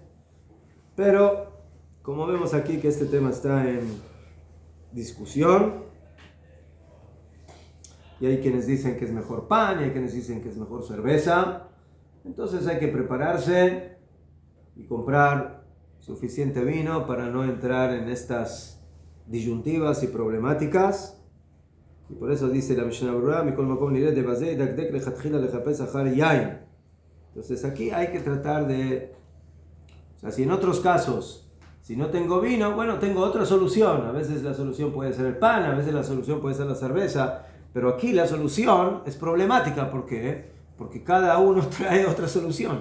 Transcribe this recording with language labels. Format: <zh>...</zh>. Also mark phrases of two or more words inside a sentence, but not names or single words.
<es>Pero, como vemos aquí que este tema está en discusión, y hay quienes dicen que es mejor pan, y hay quienes dicen que es mejor cerveza, entonces hay que prepararse y comprar suficiente vino para no entrar en estas disyuntivas y problemáticas. Y por eso dice la Mishnah Berurah,</es> <he>מכל מקום נראה דבזה ידקדק לכתחילה לחפש אחר יין.</he> <es>Entonces aquí hay que tratar de, o sea, si en otros casos, si no tengo vino, bueno, tengo otra solución. A veces la solución puede ser el pan, a veces la solución puede ser la cerveza, pero aquí la solución es problemática. ¿Por qué? Porque cada uno trae otra solución.</es>